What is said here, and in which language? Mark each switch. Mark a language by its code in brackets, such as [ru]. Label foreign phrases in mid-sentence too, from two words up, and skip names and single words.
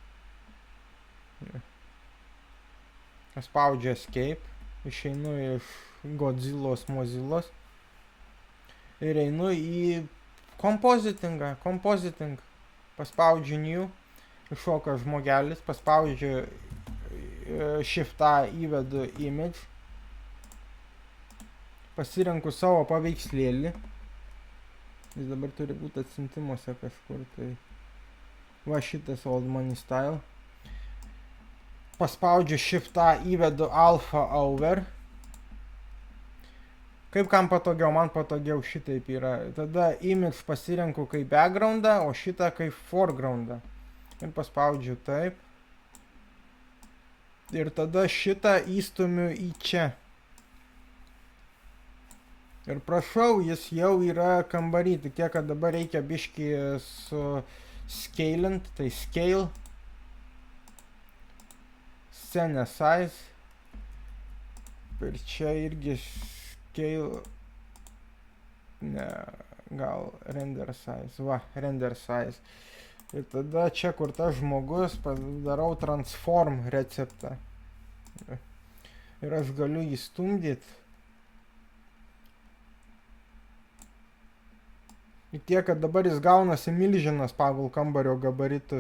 [lt] Spaudžiu escape, išeinu iš Godzillos Mozillos ir einu į kompozitingą, paspaudžiu new, iššoka žmogelis, paspaudžiu Shift-A, įvedu image, pasirenku savo paveikslėlį, jis dabar turi būti atsintimuose kažkur, tai va šitas [en] old money style, [lt] paspaudžiu Shift-A, įvedu [en] alpha over, [lt] kaip kam patogiau, man patogiau šitaip yra, tada image pasirenku kaip backgroundą, o šitą kaip foregroundą ir paspaudžiu taip. Ir tada šitą įstumiu į čia. Ir prašau, jis jau yra kambarį, tik tiek, kad dabar reikia biškį su scalint, tai [en] scale, scene size, [lt] ir čia irgi scale, ne, gal [en] render size, [lt] va, [en] render size. [lt] Ir tada čia, kur tas žmogus, padarau transform receptą. Ir aš galiu jį stumdyti. Ir tiek, kad dabar jis gaunasi milžinas pagal kambario gabaritus.